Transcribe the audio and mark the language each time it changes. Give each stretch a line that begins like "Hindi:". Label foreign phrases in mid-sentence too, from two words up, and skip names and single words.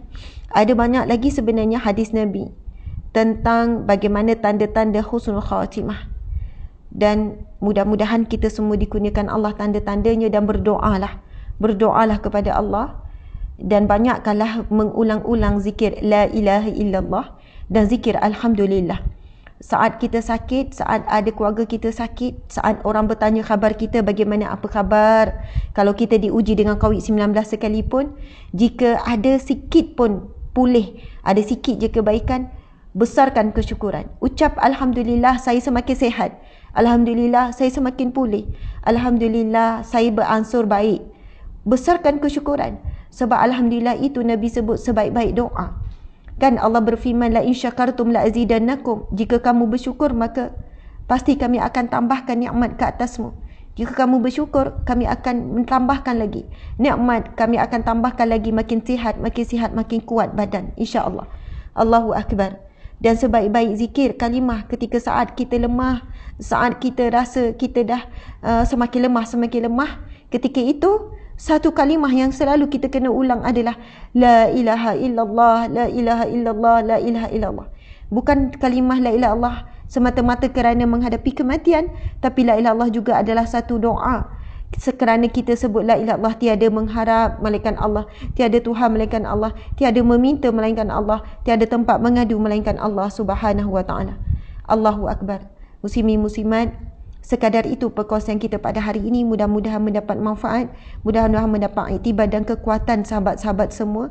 Malay: Ada banyak lagi sebenarnya hadis Nabi tentang bagaimana tanda-tanda husnul khatimah. Dan mudah-mudahan kita semua dikurniakan Allah tanda-tandanya dan berdoalah kepada Allah. Dan banyakkanlah mengulang-ulang zikir
Arabic: لا إله إلا الله
Malay: dan zikir alhamdulillah. Saat kita sakit, saat ada keluarga kita sakit, saat orang bertanya khabar kita, bagaimana apa khabar, kalau kita diuji dengan COVID-19 sekalipun, jika ada sikit pun pulih, ada sikit je kebaikan, besarkan kesyukuran. Ucap alhamdulillah saya semakin sihat, alhamdulillah saya semakin pulih, alhamdulillah saya beransur baik. Besarkan kesyukuran. Sebab alhamdulillah itu Nabi sebut sebaik-baik doa. Kan Allah berfirman,
Arabic: لئن شكرتم لأزيدنكم.
Malay: Jika kamu bersyukur, maka pasti kami akan tambahkan nikmat ke atasmu. Jika kamu bersyukur, kami akan mentambahkan lagi nikmat, kami akan tambahkan lagi, makin sihat, makin kuat badan, insya-Allah.
Arabic: الله أكبر.
Malay: Dan sebaik-baik zikir kalimah ketika saat kita lemah, saat kita rasa kita dah semakin lemah, ketika itu satu kalimah yang selalu kita kena ulang adalah
Arabic: لا إله إلا الله, لا إله إلا الله, لا إله إلا الله.
Malay: Bukan kalimah
Arabic: لا إله إلا الله
Malay: semata-mata kerana menghadapi kematian, tapi
Arabic: لا إله إلا الله
Malay: juga adalah satu doa. Sekerana kita sebut
Arabic: لا إله إلا الله,
Malay: tiada mengharap melainkan Allah, tiada Tuhan melainkan Allah, tiada meminta melainkan Allah, tiada tempat mengadu melainkan Allah
Arabic: سبحانه وتعالى. الله أكبر.
Malay: Muslimin muslimat, sekadar itu perkongsian kita pada hari ini. Mudah-mudahan mendapat manfaat, mudah-mudahan mendapat iktibar dan kekuatan sahabat-sahabat semua.